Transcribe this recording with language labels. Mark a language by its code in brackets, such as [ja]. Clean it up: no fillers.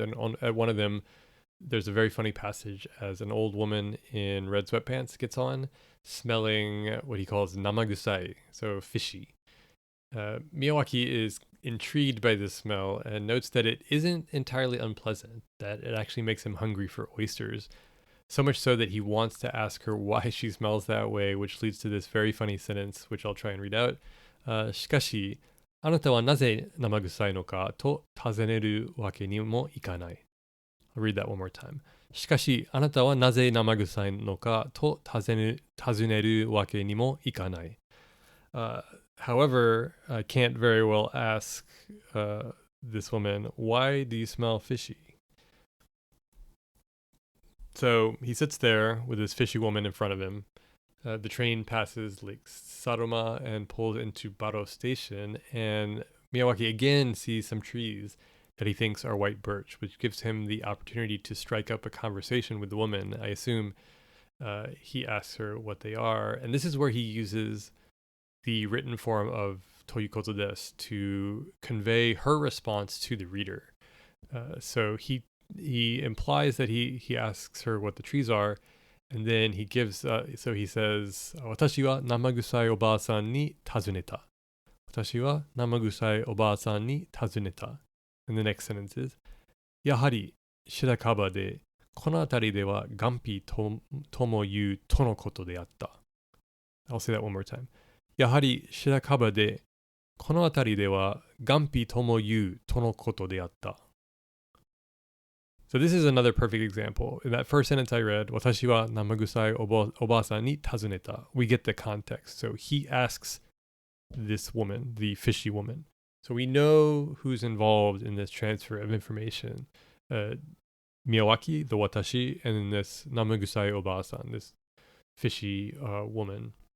[en] And at one of them, there's a very funny passage as an old woman in red sweatpants gets on, smelling what he calls namagusai, so fishy. Miyawaki is intrigued by this smell and notes that it isn't entirely unpleasant, that it actually makes him hungry for oysters. So much so that he wants to ask her why she smells that way, which leads to this very funny sentence, which I'll try and read out. [ja] しかし、あなたはなぜ生臭いのかと尋ねるわけにもいかない。 [en] I'll read that one more time. [ja] しかし、あなたはなぜ生臭いのかと尋ねるわけにもいかない。 [en] However, I can't very well ask this woman, why do you smell fishy? So he sits there with this fishy woman in front of him. The train passes Lake Saroma and pulls into Baro Station, and Miyawaki again sees some trees that he thinks are white birch, which gives him the opportunity to strike up a conversation with the woman. I assume he asks her what they are, and this is where he uses the written form of toいうことです to convey her response to the reader. So he implies that he asks her what the trees are, and then he gives, so he says, [ja] 私は生臭いおばあさんに尋ねた。私は生臭いおばあさんに尋ねた。 [en] And the next sentence is, [ja] やはり白樺で、この辺りではガンピとも言うとのことであった。 [en] I'll say that one more time. [ja] やはり白樺で、この辺りではガンピとも言うとのことであった。 [en] So this is another perfect example. In that first sentence I read, [ja] 私は生臭いおばあさんに尋ねた. [en] We get the context. So he asks this woman, the fishy woman. So we know who's involved in this transfer of information. Miyawaki, the watashi, and then this namagusai oba-san, this fishy woman.